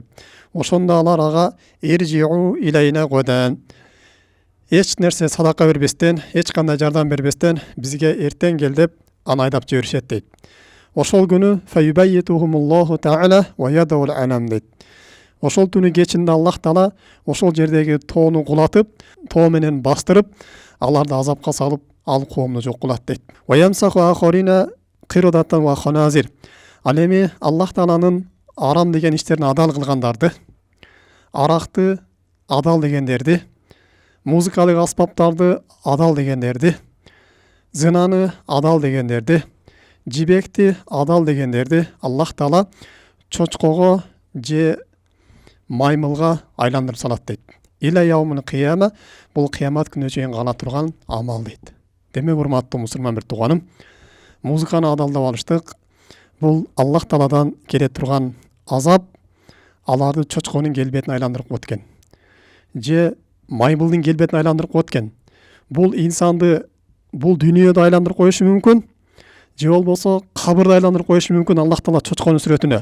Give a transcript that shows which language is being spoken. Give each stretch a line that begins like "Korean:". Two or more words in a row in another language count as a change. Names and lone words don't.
Kyrgyz: Ошондо алар ага
Arabic: ارجعوا إلينا غدا,
Kyrgyz: эч нерсе садака бербестен, эч кандай жардам бербестен бизге эртең кел деп аны айдап жиберишет дейт. Ошол күнү
Arabic: فيبيتهم الله تعالى ويضع العلم дейт.
Kyrgyz: Ошол түнү кечинде Аллах Таала ошол жердеги тоону кулатып, тоо менен бастырып, аларды азапка салып, ал коомду жок кылат дейт.
Arabic: ويمسخ آخرين قردة وخنازير.
Kyrgyz: Ал эми Аллах Тааланын арам деген иштерин адал кылгандарды, аракты адал дегендерди, музыкалык аспаптарды адал дегендерди, зынаны адал дегендерди, жибекти адал дегендерди Аллах Таала чочкого же маймылга айландырып салат дейт.
Arabic: إلى يوم القيامة,
Kyrgyz: бул кыямат күнүнө чейин кала турган амал дейт. Демек, урматтуу мусулман бир тууганым, музыканы адалдап алыштык, бул Аллах Тааладан келе турган азап, аларды чочконун келбетин айландырып коет экен. Же маймылдын келбетин айландырып коет экен. Бул инсанды бул дүйнөдө айландырып коюшу мүмкүн, же болбосо кабырды айландырып коюшу мүмкүн Аллах Таала чочконун сүрөтүнө.